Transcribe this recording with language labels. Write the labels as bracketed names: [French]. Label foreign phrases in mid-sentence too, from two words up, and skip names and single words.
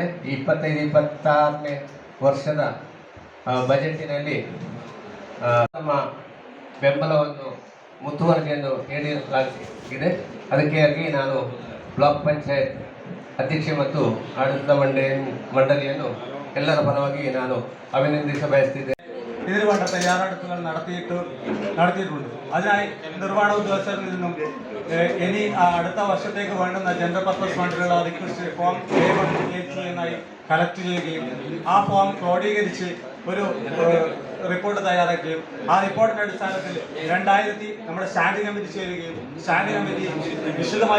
[Kannada] ಈ 25-26ನೇ ವರ್ಷದ ಬಜೆಟಿನಲ್ಲಿ ನಮ್ಮ ಬೆಂಬಲವನ್ನು, ಮುತುವರ್ಜಿಯನ್ನು ನೀಡಲಾಗಿದೆ. ಅದಕ್ಕಾಗಿ ನಾನು ಬ್ಲಾಕ್ ಪಂಚಾಯತ್ ಅಧ್ಯಕ್ಷೆ ಮತ್ತು ಆಡಳಿತ ಮಂಡಳಿಯನ್ನು ಎಲ್ಲರ ಪರವಾಗಿ ನಾನು [Malayalam] അഭിനന്ദിച്ച ബയസ്തിದೆ. ഇതിനു വേണ്ട തയ്യാറെടുപ്പുകൾ നടത്തിയിട്ടുണ്ട്. അതിനായി നിർവ്വഹണ ഉദ്യോഗസ്ഥരിൽ നിന്നും ഇനി അടുത്ത വർഷത്തേക്ക് വേണ്ടുന്ന [English] general purpose [Malayalam] ഫണ്ടുകളുടെ [English] request form [Malayalam] A1 A2 എന്നായി കളക്ട് ചെയ്യുകയും ആ ഫോം ക്രോഡീകരിച്ച് ഒരു റിപ്പോർട്ട് തയ്യാറാക്കുകയും ആ റിപ്പോർട്ടിന്റെ അടിസ്ഥാനത്തിൽ 2000 നമ്മുടെ [English] standing committee [Malayalam] ചേരുകയും [English] standing committee [Malayalam] വിശദമായി